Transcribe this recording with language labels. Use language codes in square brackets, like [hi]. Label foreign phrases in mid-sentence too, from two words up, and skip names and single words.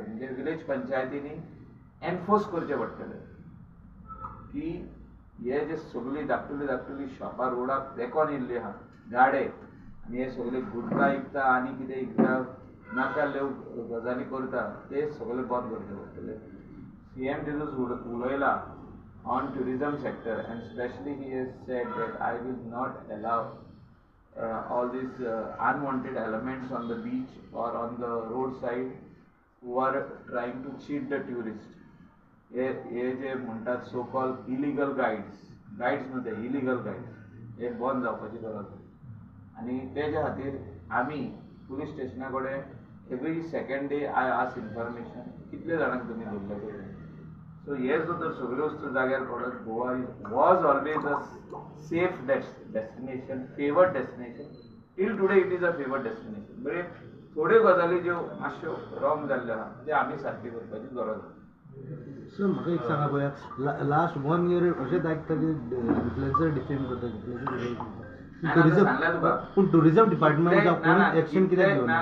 [kok] म्हणजे विलेज पंचायतींनी एनफोर्स करचे पडटले की हे जे सगळी धाकटुली शॉपां रोडाक तेंकोन येयल्ली आहा, गाडे आनी हे सगळे गुटखा विकता आनी कितें विकता, नाका गजाली करता, ते सगळे बंद करचे पडटले. सीएम तितूंत उलयला [en] on tourism sector, and especially he has said that I will not allow all these unwanted elements on the beach or on the roadside who are trying to cheat the tourist. [kok] हे जे म्हणटात [en] so call illegal guides [kok] न्हू ते [en] illegal guides, [kok] हे बंद जावपाची गरज आसा. आनी तेज्या खातीर आमी पुलीस स्टेशना कडेन [en] every second day I ask information [kok] कितले जाणांक तुमी धरले पळय. [en] So yes, so the [kok] सगळ्यो वस्तू जाग्यार पडत. [en] Goa was always a safe destination, favored destination. Till today it is a favored destination. [kok] But थोड्यो गजाली ज्यो मातश्यो रॉंग जाल्ल्यो आहा ते आमी सारकी करपाची गरज आसा. सर म्हाका एक सांगा पळया, [en] last 1 year [kok] अशेंच आयकता की [en] influencer defame [kok] करता, सांगल्या तुका पूण [en] tourism department [kok] कोण एक्शन कित्याक घेवना?